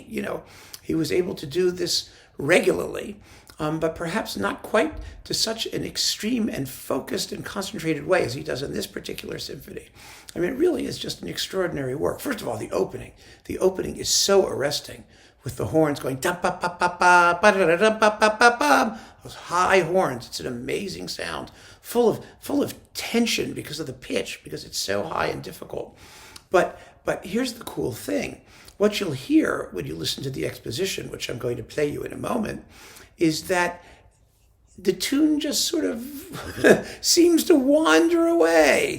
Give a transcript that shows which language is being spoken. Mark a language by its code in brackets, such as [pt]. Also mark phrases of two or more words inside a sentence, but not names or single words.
[en] He was able to do this regularly, but perhaps not quite to such an extreme and focused and concentrated way as he does in this particular symphony. I mean, it really is just an extraordinary work. First of all, the opening. The opening is so arresting, with the horns going da pa pa pa pa ba da da da pa pa pa pa. Those high horns. It's an amazing sound, full of tension because of the pitch, because it's so high and difficult. But here's the cool thing. What you'll hear when you listen to the exposition, which I'm going to play you in a moment, is that the tune just sort of seems to wander away.